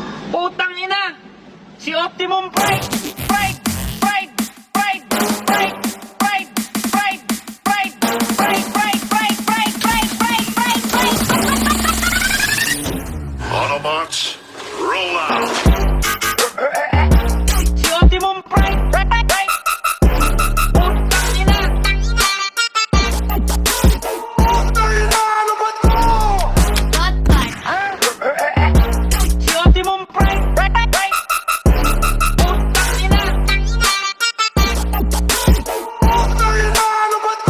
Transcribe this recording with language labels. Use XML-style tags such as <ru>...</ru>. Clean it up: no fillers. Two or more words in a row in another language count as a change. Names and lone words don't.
<tl>Putang ina! Si Optimum Pride! Pride! Pride! Pride! Pride! Pride! Pride! Pride! Pride! Pride! Pride! Pride! Pride! Pride! Pride!</tl> <en>Autobots, roll out.</en> <tl>Si Optimum Pride! Pride! Pride! Putang ina! Putang ina, ano ba to? Si Optimum Pride! Pride! Pride! Putang ina! Putang ina, ano ba to?</tl>